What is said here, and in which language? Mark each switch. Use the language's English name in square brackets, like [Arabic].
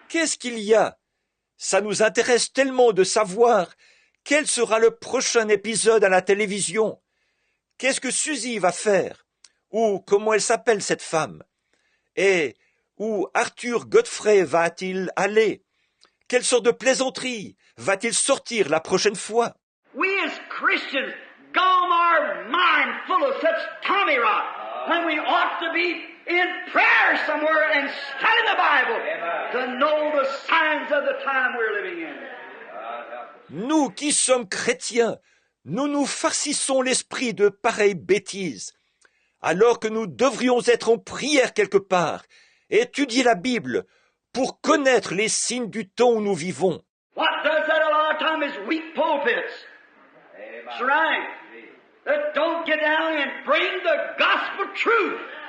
[French] Qu'est-ce qu'il y a? Ça nous intéresse tellement de savoir quel sera le prochain épisode à la télévision. Qu'est-ce que Suzy va faire? Ou comment elle s'appelle cette femme? Et où Arthur Godfrey va-t-il aller? Quelle sorte de plaisanterie va-t-il sortir la prochaine fois? [English] We as Christians gone our mind full of such tommy rot when we ought to be in prayer somewhere and study the Bible to know the signs of the time we're living in. [French] Nous qui sommes chrétiens, nous nous farcissons l'esprit de pareilles bêtises, alors que nous devrions être en prière quelque part, étudier la Bible pour connaître les signes du temps où nous vivons. [English] What does that a lot of time is weak pulpits. That's right. That don't get down and bring the gospel truth.